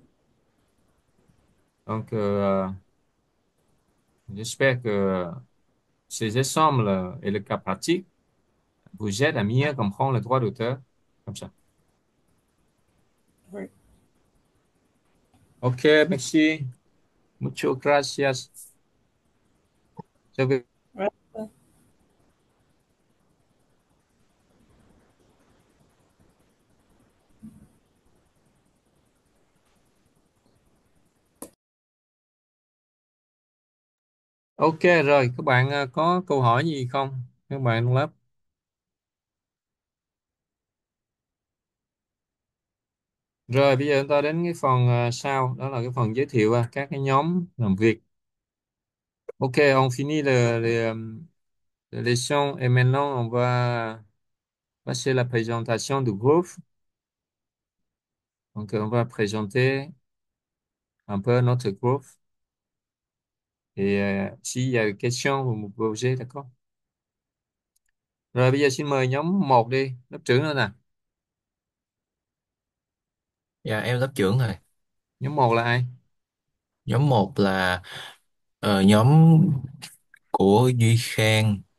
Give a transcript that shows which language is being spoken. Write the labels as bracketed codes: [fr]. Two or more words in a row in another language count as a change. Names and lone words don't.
[fr] Donc, j'espère que ces exemples et le cas pratique vous aident à mieux comprendre le droit d'auteur comme ça. Oui. Ok, merci. [es] Muchas gracias. [fr] Ouais. [vi] Ok rồi, các bạn có câu hỏi gì không? Các bạn trong lớp. Rồi, bây giờ chúng ta đến cái phần sau, đó là cái phần giới thiệu các cái nhóm làm việc. [fr] Ok, on finit les leçons et maintenant on va passer la présentation du groupe. Donc, on va présenter un peu notre groupe et s'il y a des questions, vous me posez, d'accord? [vi] Rồi, bây giờ xin mời nhóm một đi, lớp trưởng nữa nè. Dạ em lớp trưởng rồi. Nhóm một là ai? Nhóm một là nhóm của Duy Khang.